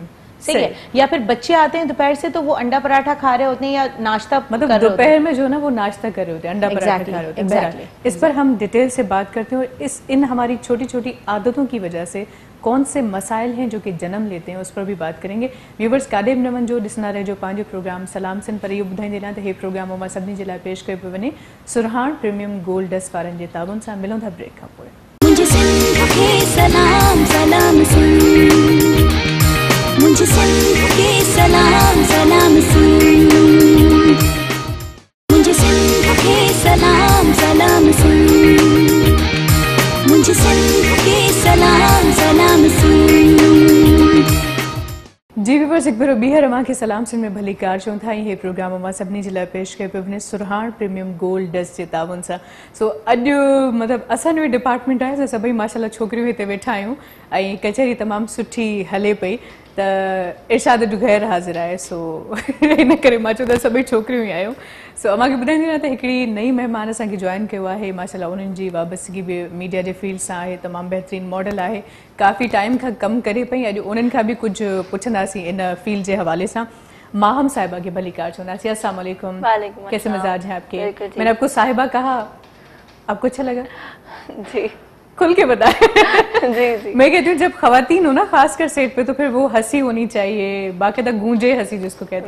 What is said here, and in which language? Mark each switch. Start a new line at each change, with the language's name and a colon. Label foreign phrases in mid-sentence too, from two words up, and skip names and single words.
Urdu: ٹھیک ہے، یا پھر بچے آتے ہیں دوپہر سے تو وہ انڈا پراٹھا کھا رہے ہوتے ہیں یا ناشتہ, مطلب دوپہر میں جو نا وہ ناشتہ کر رہے ہوتے ہیں، انڈا پراٹھا کھا رہے ہوتے ہیں. اس پر ہم ڈیٹیل سے بات کرتے ہیں، اور ان ہماری چھوٹی چھوٹی عادتوں کی وجہ سے کون سے مسائل ہیں جو کہ جنم لیتے ہیں، اس پر بھی بات کریں گے.
Sindhi: व्यूवर्स, कादेब नमन जो ॾिसंदा रहिजो पंहिंजो प्रोग्राम सलाम सिंध पर। इहो ॿुधाईंदे न त हे प्रोग्राम मां सभिनी जे लाइ पेश कयो पियो वञे सुरहाण प्रीमियम गोल्ड डस्ट वारनि जे ताबुन सां। मिलूं था ब्रेक खां पोइ।
Urdu: مجھے سندھ کے سلام سلام سندھ، مجھے سندھ کے سلام سلام سندھ، مجھے سندھ کے سلام سلام سندھ، مجھے سندھ کے سلام سلام سندھ.
Sindhi: जी व्यूवर्स,
Urdu: ایک بار
Sindhi: ॿीहर अव्हांखे सलाम सिंध में भली कार चऊं था। हे प्रोग्राम मां सभिनी जे लाइ पेश कयो पियो वञे सुरहाण प्रीमियम गोल्ड डस्ट जे ताबुन सां। सो अॼु मतिलबु असांजो डिपार्टमेंट आहे, त सभई माशाल्लाह छोकिरियूं हिते वेठा आहियूं ऐं कचहरी तमामु सुठी हले पई, त इरशाद ग़ैर हाज़िर आहे। सो इन करे मां चयो त सभई छोकिरियूं ई आहियूं। सो अव्हांखे ॿुधाईंदी न त हिकिड़ी नई महिमान असांखे जॉइन कयो आहे, माशाल्लाह उन्हनि जी वाबस्तगी बि मीडिया जे फील्ड सां आहे, तमामु बहितरीन मॉडल आहे, काफ़ी टाइम खां कमु करे पई। अॼु उन्हनि खां बि कुझु पुछंदासीं इन फील्ड जे हवाले सां। माहम साहिबा के भली कार चौंदासी।
Arabic: السلام علیکم,
Urdu: کیسے مزاج ہے آپکے? میں نے آپ کو صاحبہ کہا، آپ کو اچھا لگا? جی, کھل کے بتائے. جی. میں کہتی ہوں جب خواتین ہو نا خاص کر سیٹ پے، تو پھر وہ ہنسی ہونی چاہیے، باقی تک گونجے ہنسی جس کو کہتے ہیں,